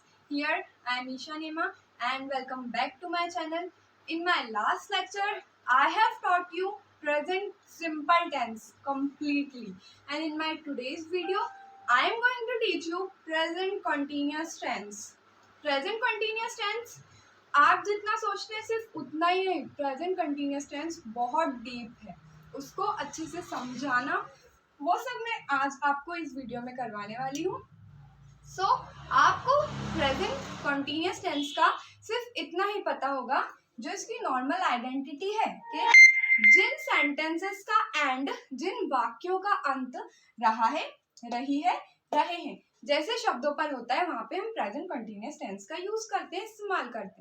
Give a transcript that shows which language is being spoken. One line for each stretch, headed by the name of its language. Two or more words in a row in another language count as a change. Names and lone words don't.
English: Here I am Isha Nema and welcome back to my channel. In my last lecture, I have taught you present simple tense completely, and in my today's video, I am going to teach you present continuous tense. Present continuous tense
Hindi: आप जितना सोचते हैं सिर्फ उतना ही नहीं.
English: present continuous tense
Hindi: बहुत डीप है, उसको अच्छे से समझाना वो सब मैं आज आपको इस वीडियो में करवाने वाली हूँ. सो आपको
English: present continuous tense
Hindi: का सिर्फ इतना ही पता होगा जो इसकी
English: normal identity
Hindi: है कि जिन सेंटेंसेस का एंड, जिन वाक्यों का अंत रहा है, रही है, रहे हैं जैसे शब्दों पर होता है वहां पे हम
English: present continuous tense
Hindi: का यूज करते हैं, इस्तेमाल करते हैं.